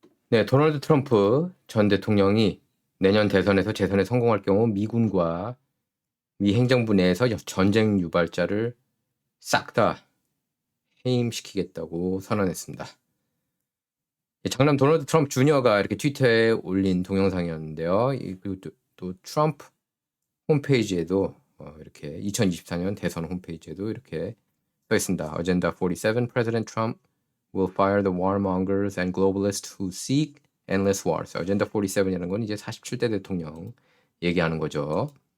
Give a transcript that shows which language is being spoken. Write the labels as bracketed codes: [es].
[ko] 네, 도널드 트럼프 전 대통령이 내년 대선에서 재선에 성공할 경우 미군과 미 행정부 내에서 전쟁 유발자를 싹 다 해임시키겠다고 선언했습니다. 장남 도널드 트럼프 주니어가 이렇게 트위터에 올린 동영상이었는데요. 그리고 또 트럼프 홈페이지에도 이렇게 2024년 대선 홈페이지에도 이렇게 써 있습니다. [en] Agenda 47, President Trump will fire the warmongers and globalists who seek endless wars. [ko] Agenda 47이라는 건 이제 47대 대통령 얘기하는 거죠.